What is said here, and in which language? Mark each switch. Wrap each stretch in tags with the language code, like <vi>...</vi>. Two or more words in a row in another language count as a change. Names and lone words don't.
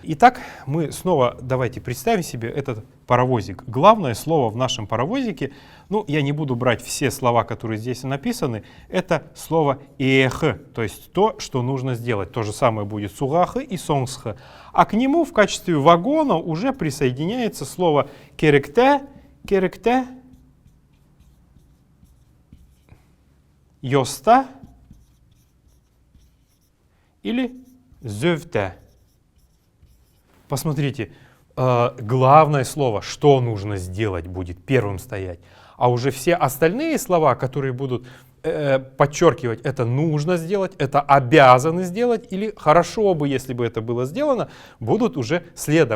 <ru>Итак, мы снова давайте представим себе этот паровозик. Главное слово в нашем паровозике, я не буду брать все слова, которые здесь написаны, это слово «эх», то есть то, что нужно сделать. То же самое будет с «угах» и «сонгсх». А к нему в качестве вагона уже присоединяется слово «керекте», «керекте», «йоста», или зевте. Посмотрите, главное слово, что нужно сделать, будет первым стоять. А уже все остальные слова, которые будут подчеркивать, это нужно сделать, это обязаны сделать, или хорошо бы, если бы это было сделано, будут уже следом.</ru>